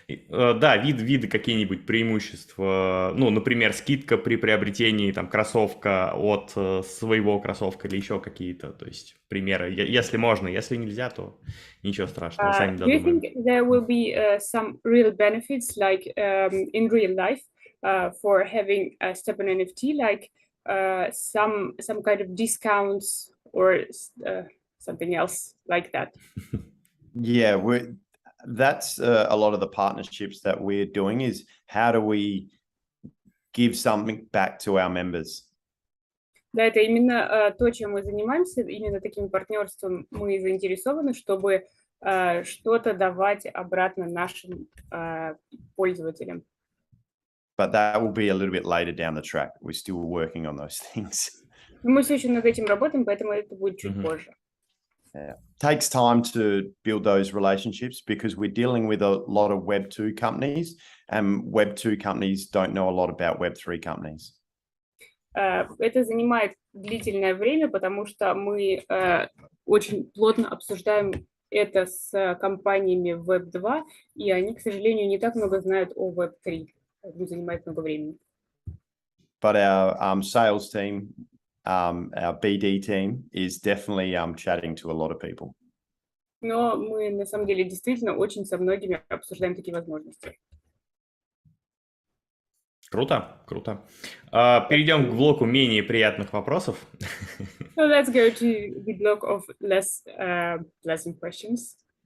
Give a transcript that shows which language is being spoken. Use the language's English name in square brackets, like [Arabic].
[Russian] Да, виды какие-нибудь преимущества, ну, например, скидка при приобретении там кроссовка от своего кроссовка или еще какие-то, то есть примеры, если можно, если нельзя, то ничего страшного, сами додумаем. [English] Do you think there will be some real benefits like in real life for having a STEPN NFT, like some kind of discounts or something else like that? Yeah, that's a lot of the partnerships that we're doing is how do we give something back to our members? [Russian] Да, это именно то, чем мы занимаемся, именно таким партнерством мы заинтересованы, чтобы что-то давать обратно нашим пользователям. [English] But that will be a little bit later down the track. We're still working on those things. [Russian] Мы все еще над этим работаем, поэтому это будет чуть позже. Yeah. [English] Takes time to build those relationships because we're dealing with a lot of Web 2 companies, and Web 2 companies don't know a lot about Web 3 companies. [Russian] Это занимает длительное время, потому что мы очень плотно обсуждаем это с компаниями Web 2, и они, к сожалению, не так много знают о Web 3. Это занимает много времени. [English] But our sales team, our BD team is definitely chatting to a lot of people. [Russian] Но мы на самом деле действительно очень со многими обсуждаем такие возможности. Круто, круто. Перейдем к блоку менее приятных вопросов. [English] So let's go to the block of less pleasant questions.